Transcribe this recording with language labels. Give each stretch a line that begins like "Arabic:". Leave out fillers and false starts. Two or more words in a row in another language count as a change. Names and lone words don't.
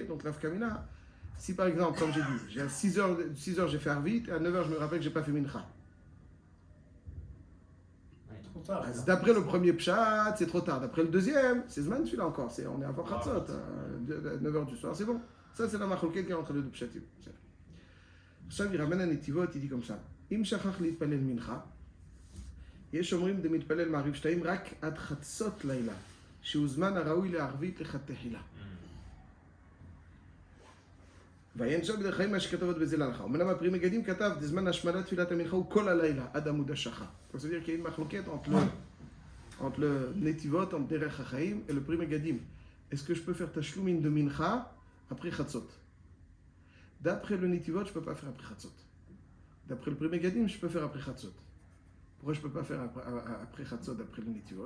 French: Donc, Rav Kamina, si par exemple, comme j'ai dit, j'ai à 6h, j'ai fait Arvit, et à 9h, je me rappelle que je n'ai pas fait Mincha. D'après le premier pshat, c'est trop tard. D'après le deuxième, c'est
Hebrew: זמן תפילה
French: encore. On est avant Chatzot, 9h du soir, c'est bon. Ça, c'est la machlokhet qui est entre les deux pshatim. עכשיו il ramène un Netivot, il dit comme ça.
Hebrew: אם שכח להתפלל מנחה, יש אומרים דמתפלל מעריב 2 רק עד חצות לילה, שהוא זמן הראוי לערבית לכתחילה. ועיין שם בדרך חיים מה שכתבות בזה להלכה. אמנם הפרי מגדים כתב, בזמן השמדת תפילת המנחה הוא כל הלילה, עד עמוד השחר.
French: Donc ça veut dire qu'il y a une marloquette entre le Netivot, entre Derech HaChaim et le Pri Megadim. Est-ce que je peux faire Tashlumin de Mincha après Chatzot? D'après le Netivot, je ne peux pas faire après Chatzot. D'après le Pri Megadim, je peux faire après Chatzot. Pourquoi je ne peux pas faire après Chatzot, d'après le Netivot?